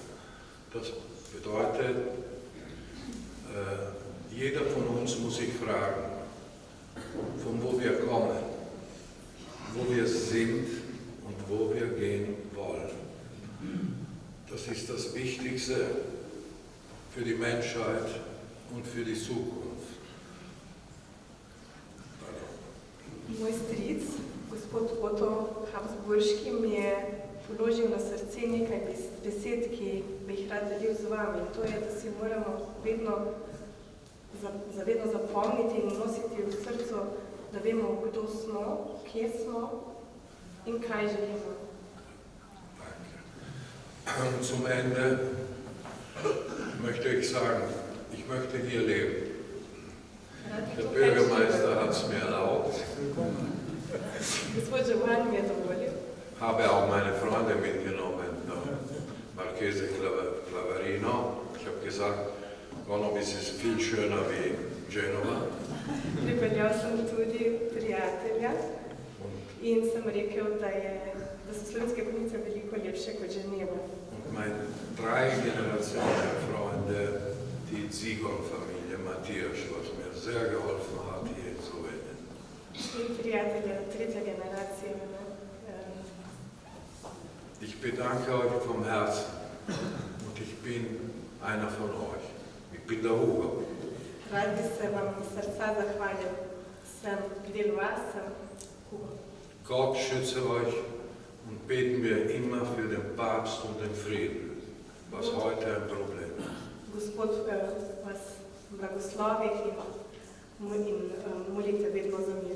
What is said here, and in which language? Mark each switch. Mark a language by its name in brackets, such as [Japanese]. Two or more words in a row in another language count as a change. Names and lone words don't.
[German] Das bedeutet, jeder von uns muss sich fragen, von wo wir kommen, wo wir sind und wo wir gehen wollen. Das ist das Wichtigste für die Menschheit und für die Zukunft. [Slovenian] Moj stric, gospod Otto Habsburški, mi je položil na srce nekaj besed, ki bi jih rad delil z vami. In to je, da si moramo zavedno zapomniti in nositi v srcu, da vemo, kdo smo, kje smo in kaj želimo. [German] Zum Ende möchte ich sagen, ich möchte hier leben. Der Bürgermeister hat es mir erlaubt. Habe auch meine Freunde mitgenommen, Marchese Clavarino. Ich habe gesagt, Gonobis ist viel schöner wie Genova. [Slovenian] Pripeljal sem tudi prijatelja in sem rekel, da so slovenske Konjice veliko lepše kot Ženeva. [German] Und meine 3 Generationen Freunde, die Zigon-Familie Matthias, was mir sehr geholfen hat hier in Slowenien. Ich bedanke euch vom Herzen und ich bin einer von euch. Ich bin der Hugo. [Slovenian] Rad bi se vam iz srca zahvalil. Sem del vas, sem Hugo. [German] Gott schütze euch und beten wir immer für den Papst und den Frieden, was heute ein Problem ist. [Slovenian] Gospod vas blagoslovi in molite vedno za mir.